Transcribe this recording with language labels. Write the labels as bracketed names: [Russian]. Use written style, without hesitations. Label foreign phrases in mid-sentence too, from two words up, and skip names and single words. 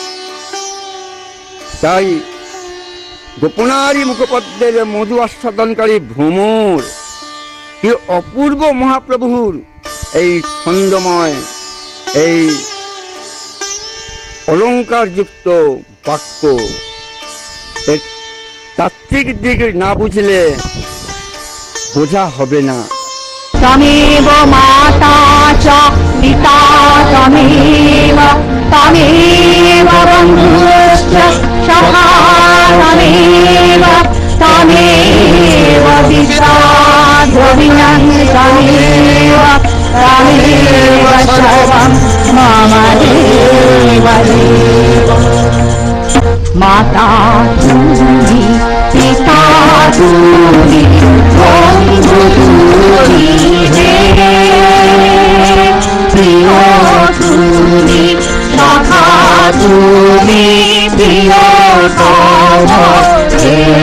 [Bangla] তাই গোপনারী মুখপদ্মের মধু আস্বাদনকারী ভ্রমর, কি অপূর্ব মহাপ্রভুর এই ছন্দময়, এই অলঙ্কারযুক্ত বাক্য। এর তাত্ত্বিক দিক না বুঝলে বোঝা হবে না। [Sanskrit] তমেব মাতা চ পিতা তমেব, তমেব বন্ধুশ্চ সখা তমেব, তমেব পিতা দ্রবিণং তমেব, তমেব সর্বং মম দেব দেব। [Bangla] মাতা তুমি, পিতা তুমি, বন্ধু তুমি হে, প্রিয় তুমি, সখা তুমি, প্রিয়তম হে।